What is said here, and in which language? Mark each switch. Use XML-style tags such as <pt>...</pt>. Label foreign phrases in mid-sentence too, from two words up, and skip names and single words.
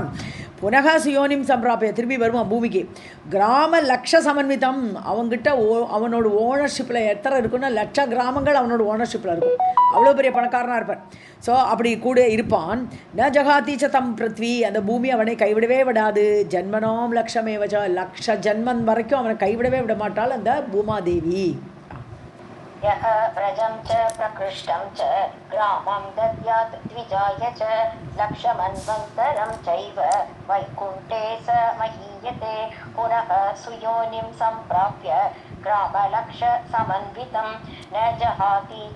<sa>पुनः सुयोनिं सम्प्राप्य,</sa> <ta>திரும்பி வருவான் பூமிக்கு.</ta> <sa>ग्राम लक्ष समन्वितम्,</sa> <ta>அவங்ககிட்ட அவனோட ஓனர்ஷிப்பில் எத்தனை இருக்குன்னா 1,00,000 கிராமங்கள் அவனோட ஓனர்ஷிப்பில் இருக்கும். அவ்வளோ பெரிய பணக்காரனாக இருப்பான். ஸோ அப்படி கூட இருப்பான்.</ta> <sa>न जहाति च तं पृथ्वी,</sa> <ta>அந்த பூமி அவனை கைவிடவே விடாது.</ta> <sa>जन्मनां लक्षमेव च,</sa> <ta>1,00,000 ஜன்மம் வரைக்கும் அவனை கைவிடவே விட மாட்டாள் அந்த பூமாதேவி.</ta> <sa>यः व्रजं च प्रकृष्टं च ग्रामं दद्यात् द्विजाय च लक्षमन्वन्तरं चैव वैकुण्ठे स महीयते पुनः सुयोनिं सम्प्राप्य ग्रामलक्षसमन्वितं न जहाति च</sa>